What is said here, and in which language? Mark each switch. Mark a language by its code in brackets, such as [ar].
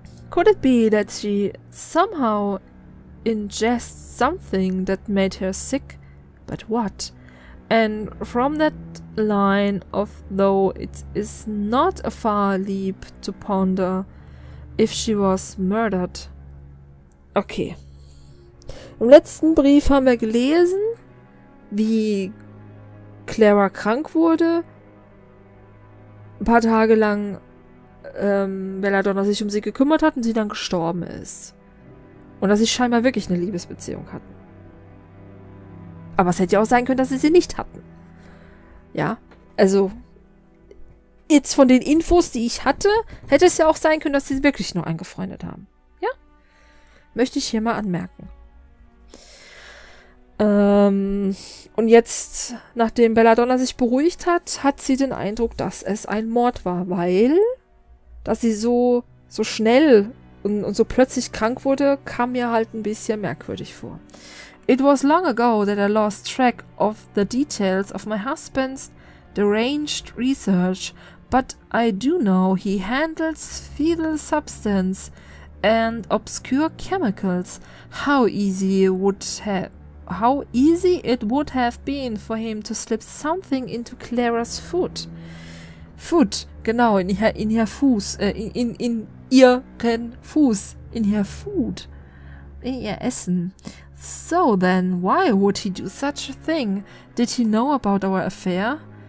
[en] Could it be that she somehow ingests something that made her sick? But what? And from that line of thought, it is not a far leap to ponder if she was murdered. Okay. [de] Im letzten Brief haben wir gelesen, wie Clara krank wurde, ein paar Tage lang Belladonna sich um sie gekümmert hat und sie dann gestorben ist. Und dass sie scheinbar wirklich eine Liebesbeziehung hatten. Aber es hätte ja auch sein können, dass sie nicht hatten. Ja, also jetzt von den Infos, die ich hatte, hätte es ja auch sein können, dass sie wirklich nur angefreundet haben. Ja? Möchte ich hier mal anmerken. Und jetzt, nachdem Belladonna sich beruhigt hat, hat sie den Eindruck, dass es ein Mord war, weil, dass sie so schnell und so plötzlich krank wurde, kam mir halt ein bisschen merkwürdig vor. [en] It was long ago that I lost track of the details of my husband's deranged research, but I do know he handles fetal substance and obscure chemicals. How easy it would have been for him to slip something into Clara's food. [de] Food, genau, in ihr Fuß, in ihren Fuß, in ihr Food, in ihr Essen. [en] So then, why would he do such a thing? Did he know about our affair?